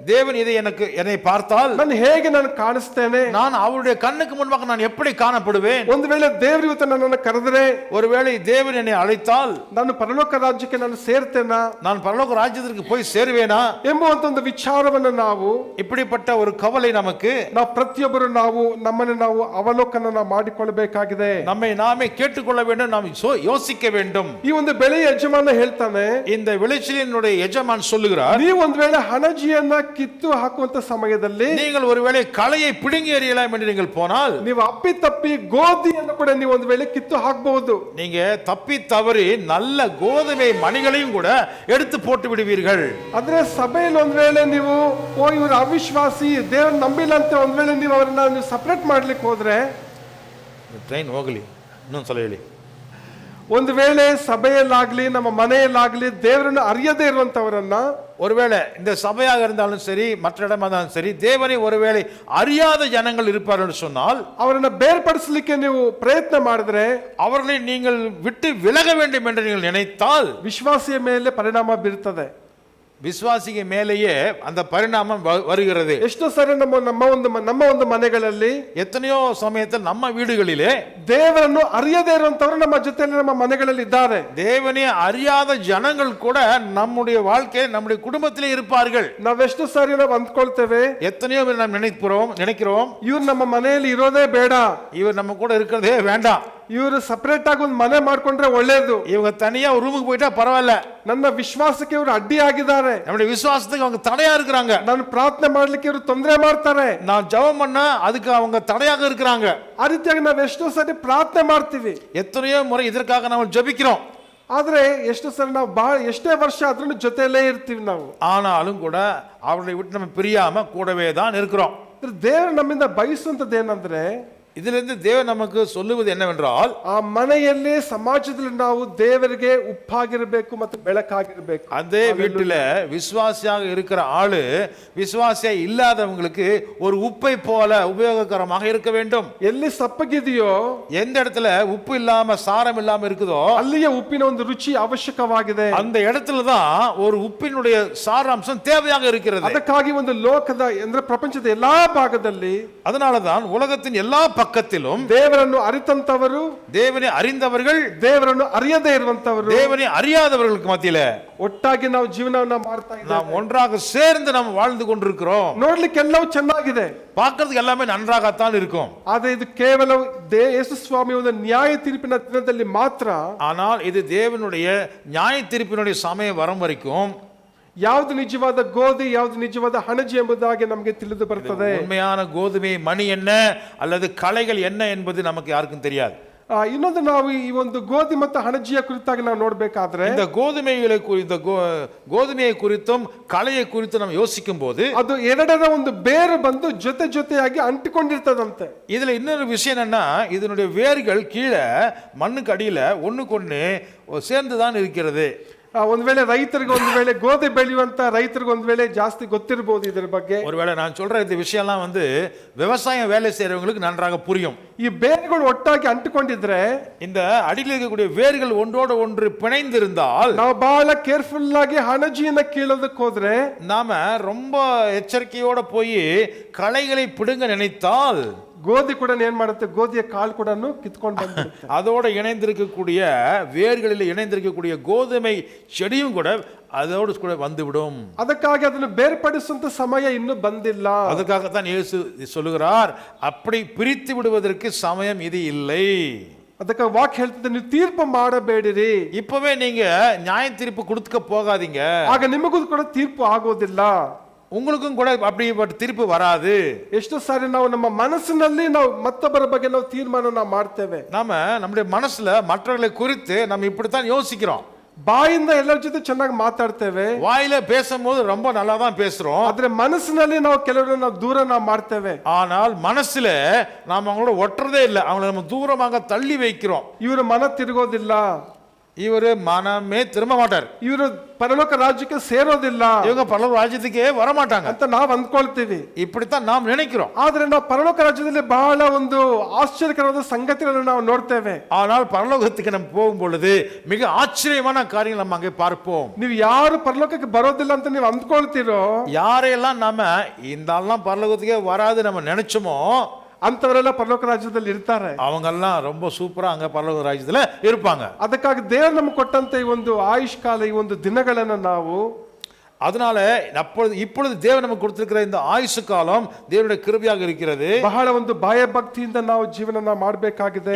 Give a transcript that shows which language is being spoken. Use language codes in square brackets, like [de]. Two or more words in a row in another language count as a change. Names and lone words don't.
[ta] தேவன் இதை என்னை பார்த்தால் [kn] ನಾನು ಹೇಗೆ ನಾನು ಕಾಣಿಸ್ತೇನೆ? [ta] நான் அவருடைய கண்ணுக்கு முன்பாக நான் எப்படி காணப்படுவேன்? [kn] ಒಂದು ವೇಳೆ ದೇವರು ಇವತ್ತು ನನ್ನನ್ನು ಕರೆದರೆ, [ta] ஒருவேளை தேவன் என்னை அழைத்தால் [kn] ನಾನು ಪರಲೋಕ ರಾಜ್ಯಕ್ಕೆ ನಾನು ಸೇರ್ತೇನಾ [ta] நான் பரலோக ராஜ்யத்திற்கு போய் சேருவேனா [kn] ಎಂಬುವಂತ ಒಂದು ವಿಚಾರವನ್ನು [ta] இப்படிப்பட்ட ஒரு கவலை நமக்கு [kn] ನಾವು ಪ್ರತಿಯೊಬ್ಬರು ನಮ್ಮನ್ನು ನಾವು ಅವಲೋಕನ ಮಾಡಿಕೊಳ್ಳಬೇಕಾಗಿದೆ. [ta] நம்மை நாமே கேட்டுக்கொள்ள வேண்டும், நாம் யோசிக்க வேண்டும். [kn] ಈ ಒಂದು ಬೆಳೆಯ ಯಜಮಾನ ಹೇಳ್ತಾನೆ, [ta] இந்த விளைச்சலினுடைய எஜமான் சொல்லுகிறார், [kn] ನೀವು ಒಂದು ವೇಳೆ ಹಣಜಿಯನ್ನ ಕಿತ್ತು ಹಾಕುವಂತ ಸಮಯದಲ್ಲಿ [ta] நீங்கள் ஒருவேளை களையை பிடுங்கி எறியலாம் என்று நீங்கள் போனால், [kn] ನೀವು ಅಪ್ಪಿ ತಪ್ಪಿ ಗೋಧಿಯನ್ನು ಕೂಡ ನೀವು ಒಂದು ವೇಳೆ ಕಿತ್ತು ಹಾಕಬಹುದು. [ta] நீங்க தப்பி தவறி நல்ல கோதுமை மணிகளையும் கூட எடுத்து போட்டு விடுவீர்கள். [kn] ಆದ್ರೆ ಸಭೆಯಲ್ಲಿ ಒಂದು ವೇಳೆ ನೀವು ಇವರು ಅವಿಶ್ವಾಸಿ, ದೇವರು ನಂಬಿಲ್ಲ ಅಂತ ಒಂದು ವೇಳೆ ನೀವು ಅವರನ್ನ ನೀವು ಸಪರೇಟ್ ಮಾಡ್ಲಿಕ್ಕೆ ಹೋದ್ರೆ, ಟ್ರೈನ್ ಹೋಗಲಿ ಇನ್ನೊಂದು ಸಲ ಹೇಳಿ, ಒಂದು ವೇಳೆ ಸಭೆಯಲ್ಲಾಗ್ಲಿ ನಮ್ಮ ಮನೆಯಲ್ಲಾಗ್ಲಿ ದೇವರನ್ನು ಅರಿಯದೇ ಇರುವಂತವರನ್ನ, [ta] ஒருவேளை இந்த சபையாக இருந்தாலும் சரி மற்ற இடமா இருந்தாலும் சரி தேவனை ஒருவேளை அறியாத ஜனங்கள் இருப்பார்கள் என்று சொன்னால், [kn] ಅವರನ್ನ ಬೇರ್ಪಡಿಸಲಿಕ್ಕೆ ನೀವು ಪ್ರಯತ್ನ ಮಾಡಿದ್ರೆ, [ta] அவர்களை நீங்கள் விட்டு விலக வேண்டும் என்று நீங்கள் நினைத்தால் [kn] ವಿಶ್ವಾಸಿಯ ಮೇಲೆ ಪರಿಣಾಮ ಬೀರುತ್ತದೆ. [ta] விசுவாசிக்கு மேலேயே அந்த பரிணாமம் வருகிறது. [kn] ಎಷ್ಟೋ ಸರಿ ನಮ್ಮ ಒಂದು ಮನೆಗಳಲ್ಲಿ, [ta] எத்தனையோ சமயத்தில் நம்ம வீடுகளிலே [kn] ದೇವರನ್ನು ಅರಿಯದೇ ಇರುವಂತವರು ನಮ್ಮ ಜೊತೆಯಲ್ಲಿ ನಮ್ಮ ಮನೆಗಳಲ್ಲಿ ಇದ್ದಾರೆ. [ta] தேவனே அறியாத ஜனங்கள் கூட நம்முடைய வாழ்க்கை நம்முடைய குடும்பத்திலே இருப்பார்கள். [kn] ನಾವೆಷ್ಟು ಸಾರಿ ನಾವು ಅಂದ್ಕೊಳ್ತೇವೆ, [ta] எத்தனையோ பேர் நாம் நினைக்கிறோம் [kn] ಇವ್ರು ನಮ್ಮ ಮನೆಯಲ್ಲಿ ಇರೋದೇ ಬೇಡ, [ta] இவர் நம்ம கூட இருக்கிறதே வேண்டாம், [kn] ಇವರು ಸಪರೇಟ್ ಆಗಿ ಒಂದು ಮನೆ ಮಾಡ್ಕೊಂಡ್ರೆ ಒಳ್ಳೇದು, [ta] இவங்க தனியா ஒரு ரூமுக்கு போயிட்டா பரவாயில்ல, [kn] ನನ್ನ ವಿಶ್ವಾಸಕ್ಕೆ ಇವರು ಅಡ್ಡಿ ಆಗಿದ್ದಾರೆ, [ta] நம்முடைய விசுவாசத்துக்கு அவங்க தடையா இருக்கிறாங்க, [kn] ನಾನು ಪ್ರಾರ್ಥನೆ ಮಾಡ್ಲಿಕ್ಕೆ ಇವರು ತೊಂದರೆ ಮಾಡ್ತಾರೆ, [ta] நான் ஜெபம் பண்ணா அதுக்கு அவங்க தடையாக இருக்கிறாங்க. [kn] ಆ ರೀತಿಯಾಗಿ ನಾವು ಎಷ್ಟೋ ಸರಿ ಪ್ರಾರ್ಥನೆ ಮಾಡ್ತೀವಿ, [ta] எத்தனையோ முறை இதற்காக ನಾವು ஜெபிக்கிறோம். [kn] ಆದ್ರೆ ಎಷ್ಟು ಸರಿ ನಾವು ಎಷ್ಟೇ ವರ್ಷ ಆದ್ರೂ ಜೊತೆಯಲ್ಲೇ ಇರ್ತೀವಿ ನಾವು, [ta] ஆனாலும் கூட அவர்களை விட்டு நம்ம பிரியாம கூடவே தான் இருக்கிறோம். [kn] ದೇವರು ನಮ್ಮಿಂದ ಬಯಸುವಂತದ್ದು ಏನಂದ್ರೆ, [ta] இதிலிருந்து தேவன் நமக்கு சொல்லுவது என்னவென்றால், [kn] ಆ ಮನೆಯಲ್ಲಿ ಸಮಾಜದಲ್ಲಿ ನಾವು ದೇವರಿಗೆ ಉಪ್ಪಾಗಿರಬೇಕು ಮತ್ತು ಬೆಳಕಾಗಿರಬೇಕು. [ta] அதே வீட்டில விசுவாசியாக இருக்கிற ஆளு விசுவாசியா இல்லாதவங்களுக்கு ஒரு உப்பை போல உபயோககரமாக இருக்க வேண்டும். [kn] ಎಲ್ಲಿ ಸಪ್ಪಗಿದೆಯೋ, [ta] எந்த இடத்துல உப்பு இல்லாம சாரம் இல்லாம இருக்குதோ [kn] ಅಲ್ಲಿಯೇ ಉಪ್ಪಿನ ಒಂದು ರುಚಿ ಅವಶ್ಯಕವಾಗಿದೆ. [ta] அந்த இடத்துல தான் ஒரு உப்பினுடைய சாராம்சம் தேவையாக இருக்கிறது. [kn] ಅದಕ್ಕಾಗಿ ಒಂದು ಲೋಕದ ಅಂದ್ರೆ ಪ್ರಪಂಚದ ಎಲ್ಲಾ ಭಾಗದಲ್ಲಿ, [ta] அதனாலதான் உலகத்தின் எல்லா பக்கத்திலும் [kn] ದೇವರನ್ನು ಅರಿತಂತವರು, [ta] தேவனை அறிந்தவர்கள், [kn] ದೇವರನ್ನು ಅರಿಯದೇ ಇರುವಂತವರು, [ta] தேவனை அறியாதவர்களுக்கு மத்தியில [kn] ಒಟ್ಟಾಗಿ ನಾವು ಜೀವನವನ್ನ ಮಾಡ್ತಾ ಇದ್ದೇವೆ. [ta] நாம் ஒன்றாக சேர்ந்து நாம் வாழ்ந்து கொண்டிருக்கிறோம். [kn] ನೋಡ್ಲಿಕ್ಕೆ ಎಲ್ಲವೂ ಚೆನ್ನಾಗಿದೆ, [ta] பார்க்கிறதுக்கு எல்லாமே நன்றாகத்தான் இருக்கும். [kn] ಆದ್ರೆ ಇದು ಕೇವಲ ಯೇಸು ಸ್ವಾಮಿ ಒಂದು ನ್ಯಾಯ ತೀರ್ಪಿನ ದಿನದಲ್ಲಿ ಮಾತ್ರ. [ta] ஆனால் இது தேவனுடைய நியாய தீர்ப்பினுடைய சமயம் வரும் வரைக்கும் [kn] ಯಾವುದು ನಿಜವಾದ ಗೋಧಿ, ಯಾವುದು ನಿಜವಾದ ಹಣಜಿ ಎಂಬುದಾಗಿ ನಮಗೆ ತಿಳಿದು ಬರ್ತದೆ. [ta] உண்மையான கோதுமை மணி என்ன அல்லது களைகள் என்ன என்பது நமக்கு யாருக்கும் தெரியாது. [kn] ಇನ್ನೊಂದು ನಾವು ಈ ಒಂದು ಗೋಧಿ ಮತ್ತು ಹಣಜಿಯ ಕುರಿತಾಗಿ ನಾವು ನೋಡ್ಬೇಕಾದ್ರೆ, [ta] இந்த கோதுமையை குறித்தும் களையை குறித்து ನಾವು யோசிக்கும் போது [kn] ಅದು ಎರಡರ ಒಂದು ಬೇರು ಬಂದು ಜೊತೆಯಾಗಿ ಅಂಟಿಕೊಂಡಿರ್ತದಂತೆ. [ta] இதுல இன்னொரு விஷயம் என்னன்னா, இதனுடைய வேர்கள் கீழே மண்ணுக்கு அடியில ஒண்ணுக்கொண்ணு சேர்ந்துதான் இருக்கிறது. [kn] ಒಂದ್ ವೇಳೆ ರೈತರಿಗೆ ಒಂದು ವೇಳೆ ಗೋಧಿ ಬೆಳೆಯುವಂತ ರೈತರಿಗೆ ಒಂದು ವೇಳೆ ಜಾಸ್ತಿ ಗೊತ್ತಿರಬಹುದು ಇದರ ಬಗ್ಗೆ. [ta] ஒருவேளை நான் சொல்ற இந்த விஷயம்லாம் விவசாயம் வேலை செய்யறவங்களுக்கு நன்றாக புரியும். [kn] ಈ ಬೇರುಗಳು ಒಟ್ಟಾಗಿ ಅಂಟಿಕೊಂಡಿದ್ರೆ, [ta] இந்த அடியில் இருக்கக்கூடிய வேர்கள் ஒன்றோடு ஒன்று பிணைந்து இருந்தால், [kn] ನಾವು ಬಹಳ ಕೇರ್ಫುಲ್ ಆಗಿ ಹಣಜಿಯನ್ನ ಕೀಳೋದಕ್ಕೆ ಹೋದ್ರೆ, [ta] நாம ரொம்ப எச்சரிக்கையோட போய் களைகளை பிடுங்க நினைத்தால் [kn] ಗೋಧಿ ಕೂಡ ಏನ್ ಮಾಡುತ್ತೆ, ಗೋಧಿಯ ಕಾಳು ಕೂಡ ಕಿತ್ಕೊಂಡು ಬಂದ್ಬಿಡುತ್ತೆ. [ta] அதோட இணைந்திருக்கக்கூடிய வேர்களில் இணைந்திருக்கக்கூடிய கோதுமை செடியும் கூட அதோடு கூட வந்துவிடும். [kn] ಅದಕ್ಕಾಗಿ ಅದನ್ನು ಬೇರ್ಪಡಿಸುವಂತ ಸಮಯ ಇನ್ನೂ ಬಂದಿಲ್ಲ. [ta] ಅದಕ್ಕಾகத்தான் இயேசு சொல்லுகிறார், அப்படி பிரித்து விடுவதற்கு சமயம் இது இல்லை. [kn] ಅದಕ್ಕೆ ವಾಕ್ಯ ಹೇಳ್ತಿದೆ, ನೀವು ತೀರ್ಪು ಮಾಡಬೇಡಿರಿ. [ta] இப்பவே நீங்க நியாய தீர்ப்பு கொடுக்க போகாதீங்க, [kn] ಆಗ ನಿಮಗೂ ಕೂಡ ತೀರ್ಪು ಆಗೋದಿಲ್ಲ, [ta] உங்களுக்கும் கூட அப்படிப்பட்ட தீர்ப்பு வராது. [kn] ಎಷ್ಟು ಸಾರಿ ನಾವು ನಮ್ಮ ಮನಸ್ಸಿನಲ್ಲಿ ನಾವು ಮತ್ತೊಬ್ಬರ ಬಗ್ಗೆ ನಾವು ತೀರ್ಮಾನ ಮಾಡ್ತೇವೆ. [ta] நாம நம்முடைய மனசுல மற்றவர்களை குறித்து நம்ம இப்படித்தான் யோசிக்கிறோம். [kn] ಬಾಯಿಂದ ಎಲ್ಲರ ಜೊತೆ ಚೆನ್ನಾಗಿ ಮಾತಾಡ್ತೇವೆ, [ta] வாயில பேசும்போது ரொம்ப நல்லா தான் பேசுறோம், [kn] ಆದ್ರೆ ಮನಸ್ಸಿನಲ್ಲಿ ನಾವು ಕೆಲವರನ್ನ ದೂರ ನಾವು ಮಾಡ್ತೇವೆ. [ta] ஆனால் மனசுல நாம அவங்களோட ஒட்டுறதே இல்லை, அவங்களை நம்ம தூரமாக தள்ளி வைக்கிறோம். [kn] ಇವರು ಮನ ತಿರುಗೋದಿಲ್ಲ, [ta] இவரு மனமே திரும்ப மாட்டார், [kn] ಇವರು ಪರಲೋಕ ರಾಜ್ಯಕ್ಕೆ ಸೇರೋದಿಲ್ಲ [ta] இவங்க பரலோக ராஜ்யத்துக்கே வரமாட்டாங்க. [kn] ಅಂತ ನಾವ್ ಅಂದ್ಕೊಳ್ತೀವಿ. [ta] இப்படித்தான் நாம் நினைக்கிறோம். [kn] ಆದ್ರೆ ನಾವು ಪರಲೋಕ ರಾಜ್ಯದಲ್ಲಿ ಬಹಳ ಒಂದು ಆಶ್ಚರ್ಯಕರವಾದ ಸಂಗತಿಗಳನ್ನು ನಾವು ನೋಡ್ತೇವೆ. [ta] ஆனால் பரலோகத்துக்கு நம்ம போகும் பொழுது மிக ஆச்சரியமான காரியங்கள் நம்ம அங்கே பார்ப்போம். [kn] ನೀವು ಯಾರು ಪರಲೋಕಕ್ಕೆ ಬರೋದಿಲ್ಲ ಅಂತ ನೀವು ಅಂದ್ಕೊಳ್ತೀರೋ, [ta] யாரையெல்லாம் நாம இந்த ஆள்லாம் பரலோகத்துக்கே வராது நம்ம நினைச்சோமோ [kn] ಅಂತವರೆಲ್ಲ ಪರಲೋಕ ರಾಜ್ಯದಲ್ಲಿ ಇರ್ತಾರೆ. [ta] அவங்கெல்லாம் ரொம்ப சூப்பரா அங்க பரலோக ராஜ்யத்துல இருப்பாங்க. [kn] ಅದಕ್ಕಾಗಿ ದೇವರು ನಮ್ಗೆ ಕೊಟ್ಟಂತ ಈ ಒಂದು ಆಯುಷ್ಕಾಲ, ಈ ಒಂದು ದಿನಗಳನ್ನು ನಾವು, [ta] அதனால இப்பொழுது தேவன் நமக்கு கொடுத்திருக்கிற இந்த ஆயுசு காலம் தேவனுடைய கிருபையாக இருக்கிறது. [kn] ಬಹಳ ಒಂದು ಭಯ ಭಕ್ತಿಯಿಂದ ನಾವು ಜೀವನ ಮಾಡಬೇಕಾಗಿದೆ.